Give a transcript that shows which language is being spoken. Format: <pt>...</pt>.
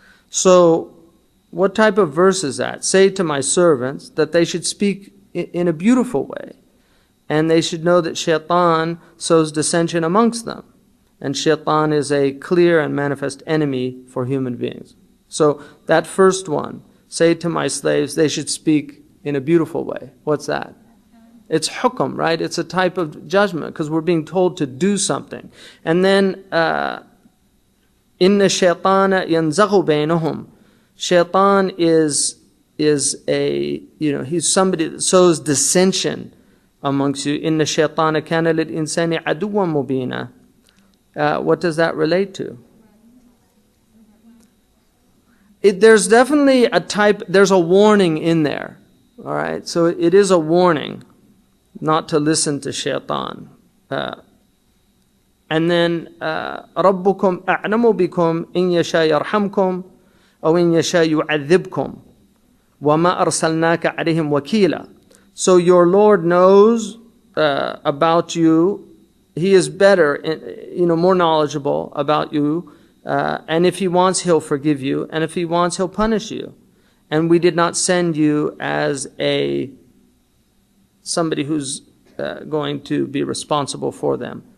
<en>So, what type of verse is that? Say to my servants that they should speak in a beautiful way, and they should know that shaitan sows dissension amongst them, and shaitan is a clear and manifest enemy for human beings. So, that first one, say to my slaves they should speak in a beautiful way. What's that? It's hukum, right? It's a type of judgment because we're being told to do something. And then,</en> <ar>إِنَّ الشَّيْطَانَ يَنْزَغُ بَيْنَهُمْ.</ar> <en>Shaitan is a, he's somebody that sows dissension amongst you.</en> <ar>إِنَّ الشَّيْطَانَ كَانَ لِلْإِنسَانِ عَدُوًّا مُبِينًا.</ar> <en>What does that relate to? There's definitely a type, there's a warning in there. All right, so it is a warning not to listen to shaitan. And then,</en> <ar>رَبُّكُمْ أَعْلَمُ بِكُمْ إِنْ يَشَاء يَرْحَمْكُمْ أَوْ إِنْ يَشَاء يُعَذِّبْكُمْ وَمَا أَرْسَلْنَاكَ عَلَيْهِمْ وَكِيلًا.</ar> <en>So your Lord knows about you. He is better, more knowledgeable about you. And if He wants, He'll forgive you. And if He wants, He'll punish you. And we did not send you as somebody who's going to be responsible for them.</en>